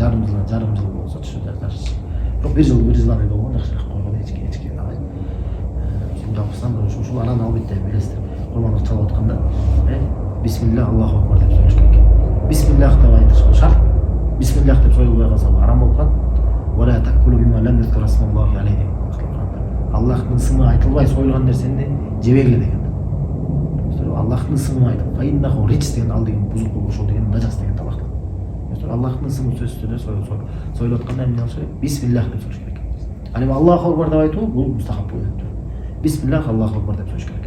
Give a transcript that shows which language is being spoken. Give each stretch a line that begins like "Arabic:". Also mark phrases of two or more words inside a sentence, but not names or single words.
Kyrgyz: Жарым жыл болсо жакшы. Жок 1 жылдан өтө болгон жакшыраак койго эчке алай. Жалпысынан ушул анан албетте билесиздер. Курмандык чалып атканда
Arabic: بسم الله الله أكبر
Kyrgyz: деп сөйлөш керек. Бисмилlah деп айтыш шарт. Бисмилlah деп союлбай калса арам болуп калат.
Arabic: ولا تأكلوا مما لم يذكر اسم الله عليه.
Kyrgyz: Аллахтын исми айтылбай союлган нерсени жебегиле деген. Аллахтын исми айтып,
Arabic: فإنه رجس
Kyrgyz: деген ал деген бузук ошол деген нажас деген талак. Аллахтын исми сөзсүздө союлуп атканда эмне кылыш керек? Бисмилlah деп сөйлөш керек. Ал эми
Arabic: الله أكبر
Kyrgyz: деп айтуу бул мустахап болот.
Arabic: بسم الله الله أكبر
Kyrgyz: деп сөйлөш керек.